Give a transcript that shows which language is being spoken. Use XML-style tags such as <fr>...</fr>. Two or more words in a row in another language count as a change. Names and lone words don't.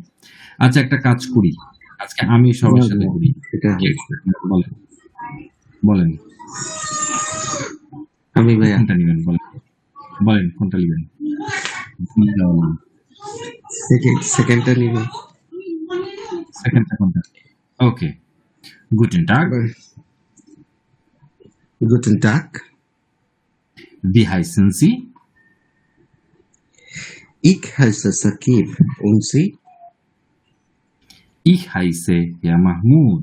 <bn>আচ্ছা, একটা কাজ করি, আজকে আমি সবার সাথে করি। এটা কে হয়েছে। বলেন, বলেন আমি ভাইয়া কোনটা নেবেন, বলেন বলেন কোনটা নেবেন? সেকেন্ডটা নিব। সেকেন্ডটা কোনটা? ওকে,</bn> <de>Guten Tag. Guten Tag. Wie heißen Sie? Ich heiße Sakib. Und Sie? Ich heiße Herr Mahmoud.</de>